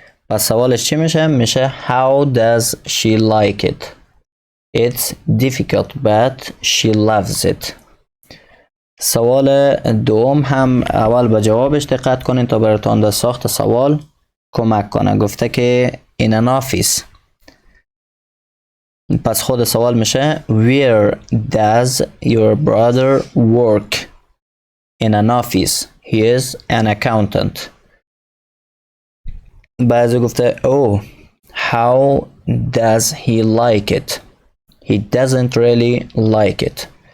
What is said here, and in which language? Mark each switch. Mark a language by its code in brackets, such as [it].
[fa] پس سوالش چی میشه؟ میشه [en] how does she like it It's difficult but she loves it. [fa] سوال دوم هم اول به جوابش دقت کنین تا براتون در ساخت سوال کمک کنه. گفته که [en] in an office. [fa] پس خود سوال میشه [en] Where does your brother work In an office He is an accountant. [fa] بعضی گفته [en] Oh How does he like it He doesn't really like it.